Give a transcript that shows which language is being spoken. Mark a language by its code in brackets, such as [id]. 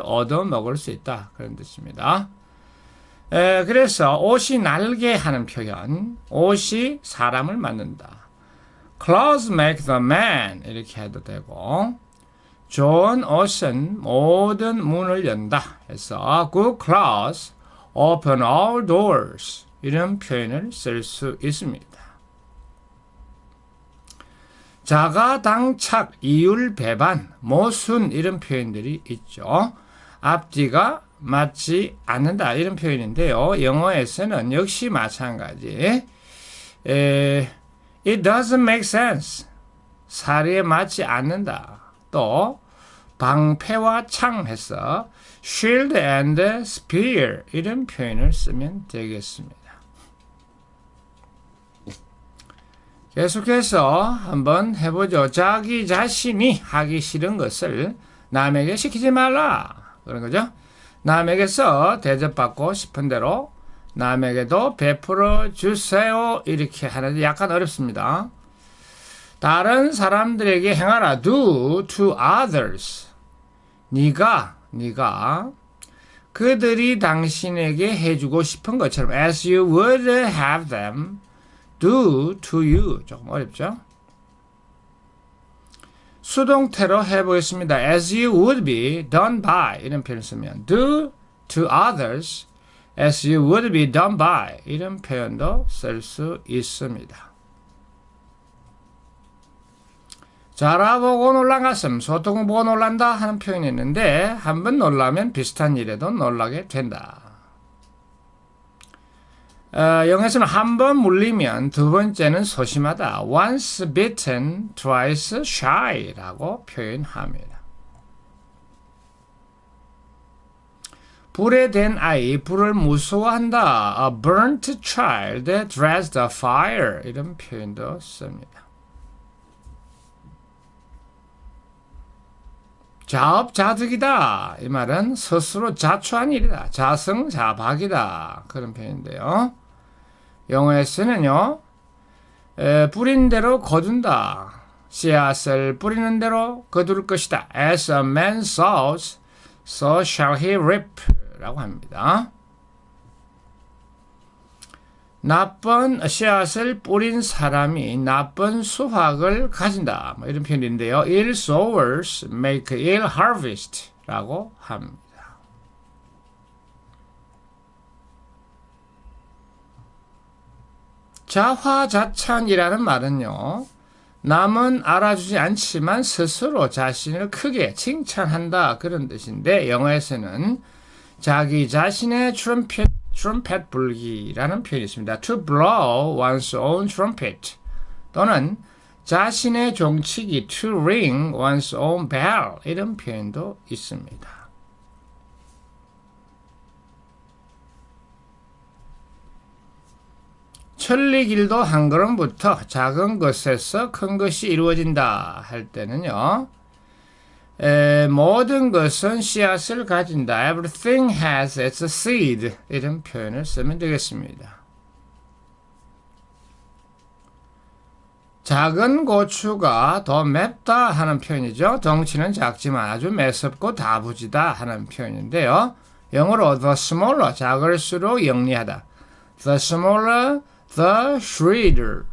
[ko] 얻어먹을 수 있다. 그런 뜻입니다. 그래서 옷이 날게 하는 표현. 옷이 사람을 만든다. [en] Clothes make the man. [ko] 이렇게 해도 되고, 좋은 옷은 모든 문을 연다. [en] 그래서 good clothes open all doors. [ko] 이런 표현을 쓸 수 있습니다. 자가당착, 이율배반, 모순, 이런 표현들이 있죠. 앞뒤가 맞지 않는다, 이런 표현인데요. 영어에서는 역시 마찬가지. [en] It doesn't make sense. [ko] 사리에 맞지 않는다. 또 방패와 창 해서 [en] shield and spear, [ko] 이런 표현을 쓰면 되겠습니다. 계속해서 한번 해보죠. 자기 자신이 하기 싫은 것을 남에게 시키지 말라. 그런 거죠. 남에게서 대접받고 싶은 대로 남에게도 베풀어 주세요. 이렇게 하는데 약간 어렵습니다. 다른 사람들에게 행하라. [en] Do to others. [ko] 네가 그들이 당신에게 해주고 싶은 것처럼 [en] as you would have them do to you. [ko] 조금 어렵죠? 수동태로 해보겠습니다. [en] as you would be done by, [ko] 이런 표현을 쓰면 [en] do to others as you would be done by, [ko] 이런 표현도 쓸 수 있습니다. 자, 알아보고 놀란 가슴, 소통 보고 놀란다 하는 표현이 있는데, 한번 놀라면 비슷한 일에도 놀라게 된다. 영어에서는 한 번 물리면 두 번째는 소심하다. [en] Once bitten, twice shy라고 표현합니다. [ko] 불에 댄 아이, 불을 무서워한다. [en] A burnt child dreads the fire. [ko] 이런 표현도 씁니다. 자업자득이다. 이 말은 스스로 자초한 일이다. 자승자박이다. 그런 표현인데요. 영어에서는요, 뿌린 대로 거둔다. 씨앗을 뿌리는 대로 거둘 것이다. [en] As a man sows, so shall he reap. 라고 합니다. [ko] 나쁜 씨앗을 뿌린 사람이 나쁜 수확을 가진다. 이런 표현인데요. [en] Ill sowers make ill harvest 라고 합니다. [ko] 자화자찬이라는 말은요. 남은 알아주지 않지만 스스로 자신을 크게 칭찬한다. 그런 뜻인데 영어에서는 자기 자신의 트럼펫 불기라는 표현이 있습니다. [en] To blow one's own trumpet [ko] 또는 자신의 종치기 [en] to ring one's own bell [ko] 이런 표현도 있습니다. 천리길도 한 걸음부터 작은 것에서 큰 것이 이루어진다 할 때는요. 모든 것은 씨앗을 가진다. [en] Everything has its seed. [ko] 이런 표현을 쓰면 되겠습니다. 작은 고추가 더 맵다 하는 표현이죠. 덩치는 작지만 아주 매섭고 다부지다 하는 표현인데요. 영어로 [en] the smaller, [ko] 작을수록 영리하다. [en] The smaller, the shrewder.